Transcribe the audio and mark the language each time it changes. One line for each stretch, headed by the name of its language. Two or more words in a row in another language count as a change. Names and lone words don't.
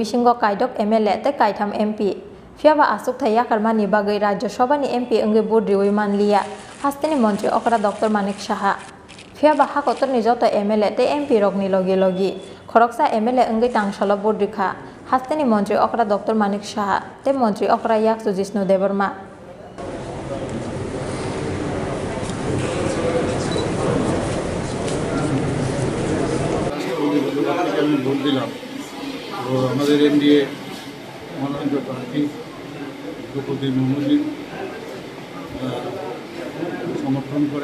Kok Borok: bisingo kaidok MLA te kaitham MP fiaba asuk thaya karmani bagai Rajya Sabha ni MP onge bot riwi manliya hasteni mantri okra Dr. Manik Saha fiaba hakotorni joto MLA te MP rogni logi khoroksa MLA onge tangsalo bot rikha hasteni mantri okra Dr. Manik Saha te mantri okra Yaksu Jishnu Deborma
Bangla: ভোট দিলাম তো আমাদের এনডিএ মনোনীত প্রার্থী দ্রৌপদী মুর্মুজি সমর্থন করে